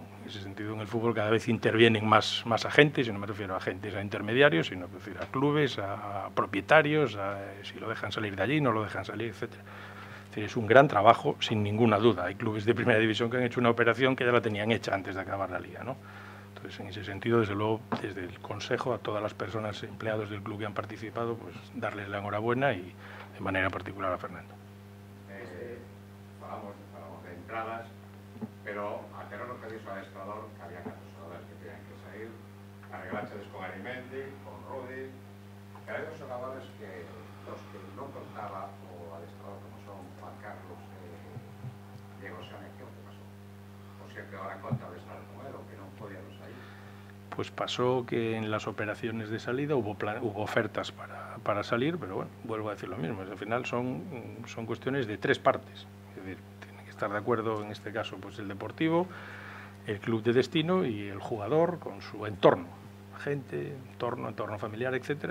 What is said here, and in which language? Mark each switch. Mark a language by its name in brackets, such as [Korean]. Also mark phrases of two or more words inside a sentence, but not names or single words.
[Spanish] En ese sentido, en el fútbol cada vez intervienen más agentes, y no me refiero a agentes, a intermediarios, sino a clubes, a propietarios, si lo dejan salir de allí, no lo dejan salir, etcétera. Es decir, es un gran trabajo, sin ninguna duda. Hay clubes de primera división que han hecho una operación que ya la tenían hecha antes de acabar la liga, ¿no? Entonces, en ese sentido, desde luego, desde el Consejo, a todas las personas, empleados del club que han participado, pues darles la enhorabuena, y de manera particular a Fernando. [Galician] Falamos de entradas, pero a que non nos pediso a adestrador que había casos xogadores que tenían que sair, arreglácheles con Arimendi, con Rudi, que hai dos xogadores que dos que non contaba o adestrador, como son Juan Carlos Diego Xane, que o que pasou? O sea que ahora conta o adestrador con él, o que non podíamos sair. [Spanish] Pues pasó que en las operaciones de salida hubo ofertas para salir, pero bueno, vuelvo a decir lo mismo, al final son cuestiones de tres partes, es decir, estar de acuerdo en este caso pues el deportivo, el club de destino y el jugador con su entorno, gente, entorno familiar, etcétera.